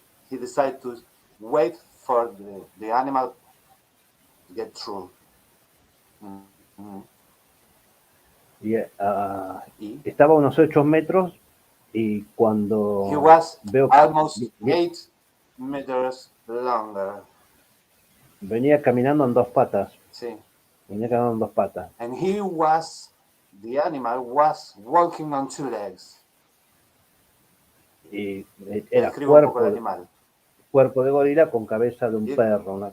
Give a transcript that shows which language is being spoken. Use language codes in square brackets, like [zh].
[en] He decided to wait for the animal to get through. [es] Y estaba a unos 8 metros y cuando [en] he was almost 8 meters longer. [es] Venía caminando en 2 patas. Sí. Venía caminando en 2 patas. [en] And the animal was walking on 2 legs. [es] Y era cuerpo de gorila con cabeza de un perro.